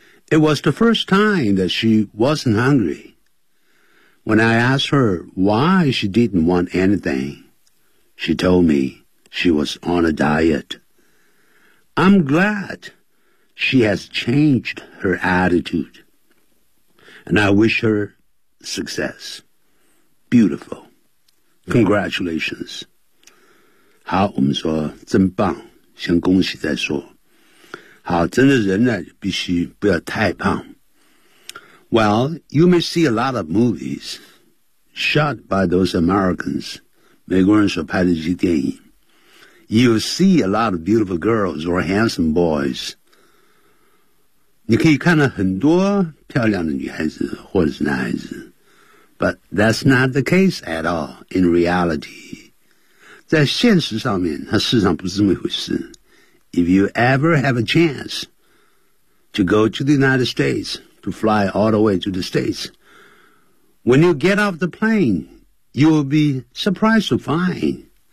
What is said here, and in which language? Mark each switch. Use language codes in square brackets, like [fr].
[en] It was the first time that she wasn't hungry. When I asked her why she didn't want anything, she told me she was on a diet. I'm glad she has changed her attitude, and I wish her success. Beautiful. Congratulations. [zh] 好，我们说真棒，先恭喜再说。好，真的人呢，必须不要太胖。 [en] Well, you may see a lot of movies shot by those Americans, 美国人所拍的这些电影。 You see a lot of beautiful girls or handsome boys. [zh] 你可以看到很多漂亮的女孩子或者是男孩子。 [en] But that's not the case at all in reality. [zh] 在现实上面，它事实上不是这么回事。 [en] If you ever have a chance to go to the United States, to fly all the way to the States, when you get off the plane, you will be surprised to find